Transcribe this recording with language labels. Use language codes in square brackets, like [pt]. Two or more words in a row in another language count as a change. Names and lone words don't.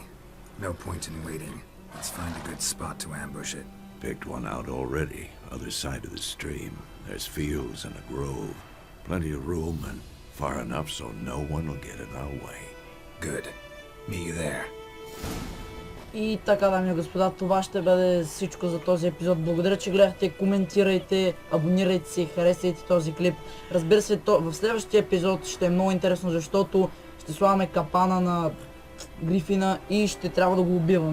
[en] No point in waiting. Let's find a good spot to ambush it. Picked one out already, other side of the stream. There's fields and a grove. Plenty of room and far enough so no one will get in our way. Good. Meet you there. [bg] И така, дами и господа, това ще бъде всичко за този епизод. Благодаря, че гледахте, коментирайте, абонирайте се, харесайте този клип. Разбира се, в следващия епизод ще е много интересно, защото ще слагаме капана на Грифина и ще трябва да го убиваме.